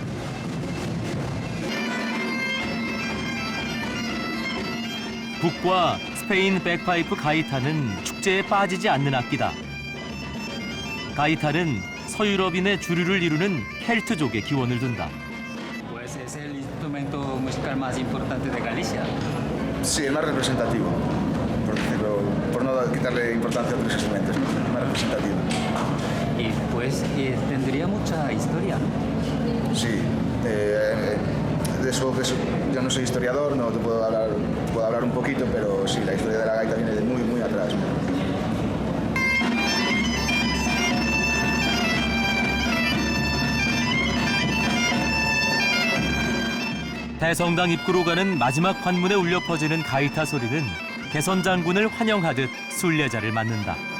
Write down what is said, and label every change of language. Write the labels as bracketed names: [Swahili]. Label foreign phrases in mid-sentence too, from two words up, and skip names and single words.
[Korean] 북과 스페인 백파이프 가이타는 축제에 빠지지 않는 악기다. 가이타는 서유럽인의 주류를 이루는 켈트족의 기원을 둔다. [Spanish] Pues es el instrumento musical más importante de Galicia. Sí, el más representativo, por decirlo, por no quitarle importancia a otros instrumentos, el más representativo. Y pues tendría mucha historia. Sí, de eso yo no soy historiador, no te puedo hablar un poquito, pero sí, la historia de la gaita viene de muy, muy atrás. [Korean] 대성당 입구로 가는 마지막 관문에 울려 퍼지는 가이타 소리는 개선 장군을 환영하듯 순례자를 맞는다.